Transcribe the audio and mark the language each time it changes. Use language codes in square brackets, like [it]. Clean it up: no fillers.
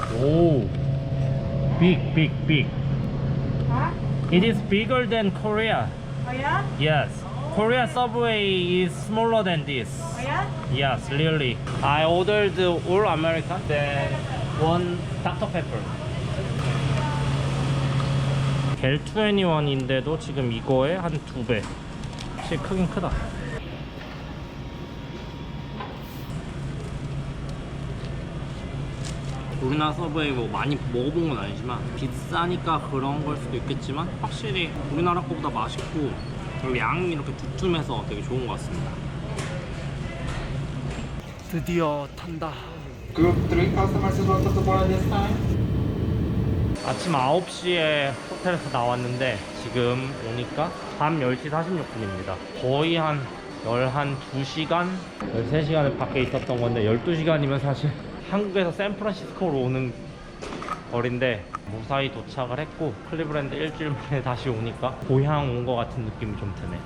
[en] Oh, big. Huh? It is bigger than Korea. Oh yeah? Yes. Korea subway is smaller than this. Oh yeah? Yes, really. I ordered all American, then one Dr. Pepper. [ko] 겔21인데도 지금 이거에 한 2배. 확실히 크긴 크다. 우리나라 서브웨이 뭐 많이 먹어본 건 아니지만 비싸니까 그런 걸 수도 있겠지만 확실히 우리나라 거보다 맛있고 그리고 양이 이렇게 두툼해서 되게 좋은 것 같습니다. 드디어 탄다. [en] Group 3 customers is welcome to board this time. [ko] 아침 9시에 호텔에서 나왔는데 지금 오니까 밤 10시 46분입니다. 거의 한 2시간? 13시간을 밖에 있었던 건데 12시간이면 사실 한국에서 샌프란시스코로 오는 거리인데 무사히 도착을 했고 클리브랜드 일주일 만에 다시 오니까 고향 온 것 같은 느낌이 좀 드네.